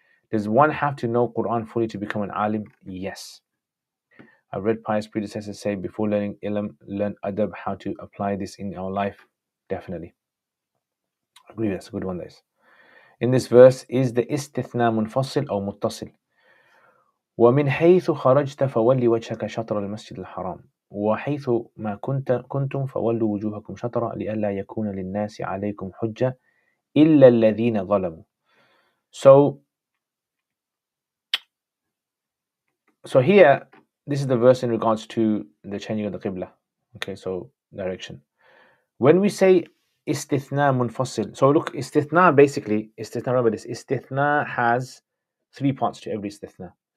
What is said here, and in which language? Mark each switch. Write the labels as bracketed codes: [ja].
[en] Does one have to know Quran fully to become an alim? Yes. I've read pious predecessors say before learning ilm, learn adab, how to apply this in our life. Definitely. I agree, that's a good one, guys. In this verse, is the istithna munfasil or muttasil? [ar] ومن حيث خرجت فولي وجهك شطر المسجد الحرام وحيث ما كنتم فولوا وجوهكم شطرا لئلا يكون للناس عليكم حجة إلا الذين ظلموا. [en] So here, this is the verse in regards to the changing of the qibla. Okay, so direction. When we say istithna munfasil, so look, istithna basically, remember this, istithna has three parts to every istithna.